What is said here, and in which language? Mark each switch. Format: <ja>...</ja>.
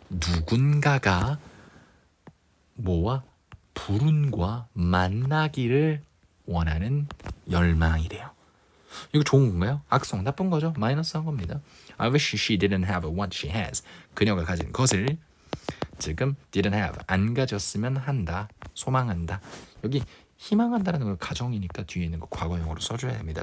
<ko>누군가가 뭐와 불운과 만나기를 원하는 열망이래요. 이거 좋은 건가요? 악성 나쁜 거죠. 마이너스한 겁니다.</ko> <en>I wish she didn't have what she has.</en> <ko>그녀가 가진 것을 지금</ko> <en>didn't have</en> <ko>안 가졌으면 한다. 소망한다. 여기 희망한다는 건 가정이니까 뒤에 있는 거 과거형으로 써줘야 됩니다.</ko>